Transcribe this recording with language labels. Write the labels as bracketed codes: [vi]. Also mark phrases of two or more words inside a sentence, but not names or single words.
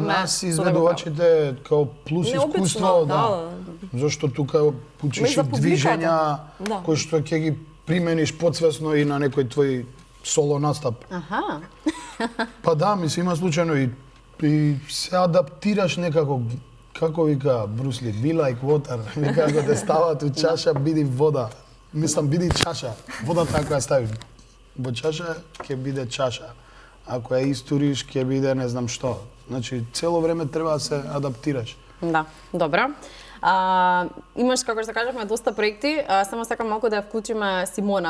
[mk] Интересно е и за нас изведувачите као плюс искуство, да. Зашто тука учиш и движења кои што ќе ги примениш подсвесно и на некој твој соло настап. Аха. Па да, мислам, има случајно и се адаптираш некако. Како вика Брусли, [en] be like water, [mk] вика ако те стават у чаша, биди вода. Мислам, биди чаша. Водата ако ја ставиш во чаша, ќе биде чаша. Ако ја истуриш, ќе биде не знам што. Значи, цело време треба да се адаптираш. Да, добро. Имаш, како што кажавме, доста проекти, само сакам малку да ја вклучиме Симона.